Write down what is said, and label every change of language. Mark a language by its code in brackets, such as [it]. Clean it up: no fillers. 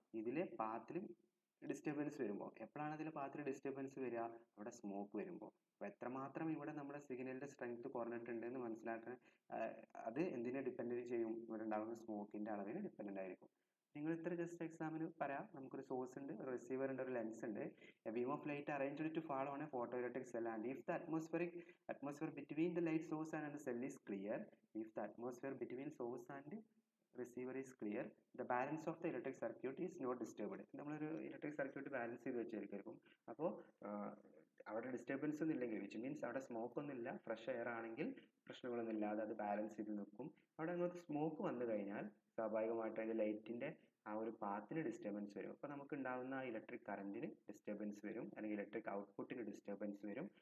[ml] ഇതിലെ പാത്തിൽ ഡിസ്റ്റർബൻസ് വരുമ്പോൾ. എപ്പോഴാണ് അതിലെ പാത്തിൽ ഡിസ്റ്റർബൻസ് വരിക? അവിടെ സ്മോക്ക് വരുമ്പോൾ. അപ്പോൾ എത്രമാത്രം ഇവിടെ നമ്മുടെ സിഗ്നലിൻ്റെ സ്ട്രെങ്ത് കുറഞ്ഞിട്ടുണ്ടെന്ന് മനസ്സിലാക്കാൻ അത് എന്തിനെ ഡിപ്പെൻഡ് ചെയ്യും? ഇവിടെ ഉണ്ടാകുന്ന സ്മോക്കിൻ്റെ അളവിന് ഡിപ്പെൻഡൻ്റ് ആയിരിക്കും. നിങ്ങൾ ഇത്ര ജസ്റ്റ് എക്സാമിന് പറയാം. നമുക്കൊരു സോഴ്സ് ഉണ്ട്, ഒരു റിസീവർ ഉണ്ട്, ഒരു ലെൻസ് ഉണ്ട്. [en] A beam of light arranged to fall on a photo electric cell and if the atmosphere between the light source and the cell is clear, if the atmosphere between source and receiver is clear, the balance of the electric circuit is not disturbed. [ml] നമ്മളൊരു electric circuit balance ചെയ്ത് വെച്ചിരിക്കും. അപ്പോൾ അവിടെ disturbance ഒന്നും ഇല്ലെങ്കിൽ, [en] which means [ml] അവിടെ smoke ഒന്നും ഇല്ല, ഫ്രഷ് എയർ ആണെങ്കിൽ പ്രശ്നങ്ങളൊന്നും ഇല്ലാതെ അത് ബാലൻസ് ചെയ്ത് നിൽക്കും. അവിടെ അങ്ങോട്ട് സ്മോക്ക് വന്നു കഴിഞ്ഞാൽ സ്വാഭാവികമായിട്ടും അതിൻ്റെ ലൈറ്റിൻ്റെ ആ ഒരു പാത്തിന് ഡിസ്റ്റർബൻസ് വരും. അപ്പോൾ നമുക്ക് ഉണ്ടാകുന്ന ആ ഇലക്ട്രിക് കറണ്ടിന് ഡിസ്റ്റർബൻസ് വരും, അല്ലെങ്കിൽ ഇലക്ട്രിക് ഔട്ട്പുട്ടിന് ഡിസ്റ്റർബൻസ് വരും.